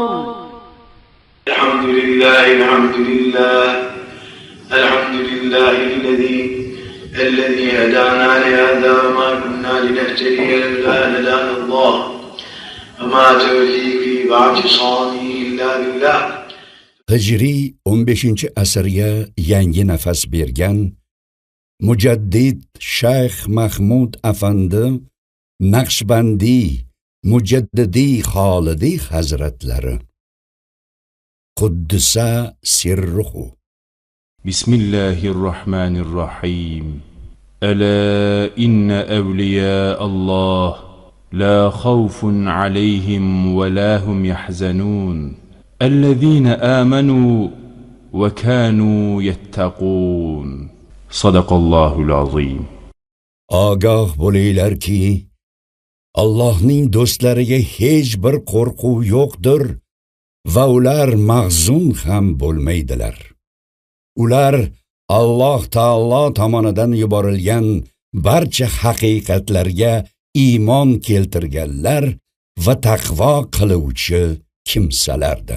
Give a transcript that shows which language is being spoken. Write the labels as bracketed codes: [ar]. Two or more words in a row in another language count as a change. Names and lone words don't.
[ar] الحمد لله، الحمد لله، الحمد لله الذي هدانا لهذا وما كنا لنهتدي لولا أن هدانا الله وما توفيقي واعتصامي إلا بالله. [uz] Hijriy 15-asrga yangi nafas bergan Mujaddid Shayx Mahmud Afandi Naqshbandi Mujaddidi Xolidi Hazratlari [ar] قدس سره. بسم الله الرحمن الرحيم. ألا إن أولياء الله لا خوف عليهم ولا هم يحزنون. الذين آمنوا وكانوا يتقون. صدق الله العظيم. [uz] Ogoh bo'linglarki, Allohning do'stlariga hech bir qo'rquv yo'qdir va ular mahzun ham bo'lmaydilar. Ular Alloh taolo tomonidan yuborilgan barcha haqiqatlarga iymon keltirganlar va taqvo qiluvchi kimsalardir.